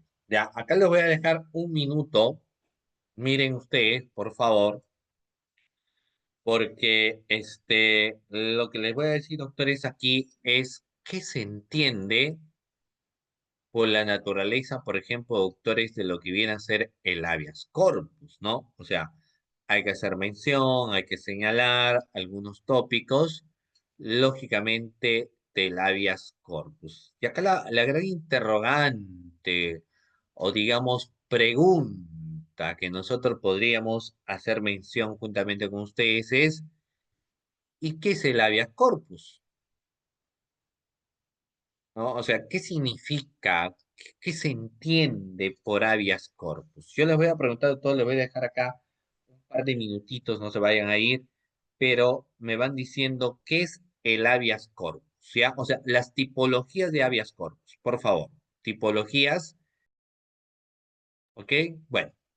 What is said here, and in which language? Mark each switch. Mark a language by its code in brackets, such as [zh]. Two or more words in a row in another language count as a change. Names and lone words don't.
[es] Ya, acá les voy a dejar un minuto. Miren ustedes, por favor, porque lo que les voy a decir, doctores, aquí es qué se entiende por la naturaleza, por ejemplo, doctores, de lo que viene a ser el [la] habeas corpus, [es] ¿no? O sea, hay que hacer mención, hay que señalar algunos tópicos, lógicamente, del [la] habeas corpus. [es] Y acá la gran interrogante, o digamos, pregunta que nosotros podríamos hacer mención juntamente con ustedes es, ¿y qué es el [la] habeas corpus? [es] ¿No? O sea, ¿qué significa? ¿Qué se entiende por [la] habeas corpus? [es] Yo les voy a preguntar a todos, les voy a dejar acá un par de minutitos, no se vayan a ir, pero me van diciendo qué es el [la] habeas corpus, [es] ¿ya? O sea, las tipologías de [la] habeas corpus, [es] por favor. Tipologías, ¿ok? Bueno.